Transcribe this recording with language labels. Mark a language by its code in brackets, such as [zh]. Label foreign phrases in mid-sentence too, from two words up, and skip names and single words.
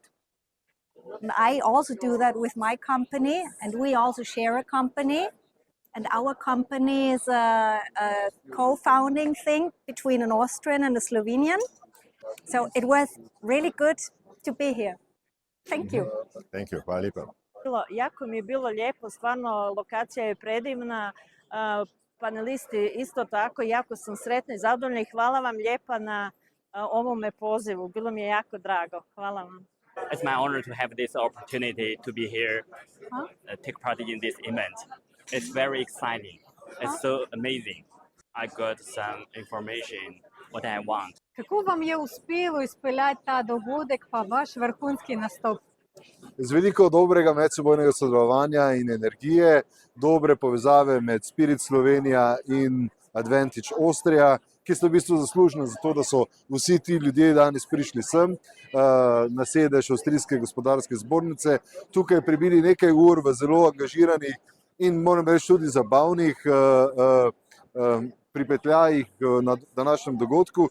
[en] And I also do that with my company, and we also share a company. And our company is a co-founding thing between an Austrian and a Slovenian. So it was really good to be here. Thank you. Thank you. [sl] Hvala lepa. [hr] Jako mi je bilo lijepo, stvarno lokacija je predivna, panelisti isto tako, jako sam sretna i zadovoljna i hvala vam lijepa na ovome pozivu, bilo mi je jako drago, hvala vam. [en] It's my honor to have this opportunity to be here, take part in this event. It's very exciting. It's so amazing. I got some information what I want. [sl] Kako vam je uspelo izpeljati ta dogodek pa vaš vrhunski nastop? Z veliko dobrega medsebojnega sodelovanja in energije, dobre povezave med Spirit Slovenija in Advantage Austria, ki sta v bistvu zaslužna za to, da so vsi ti ljudje danes prišli sem na sedež Avstrijske gospodarske zbornice, tukaj prebili nekaj ur v zelo angažiranih in moram reči tudi zabavnih pripetljajih na današnjem dogodku.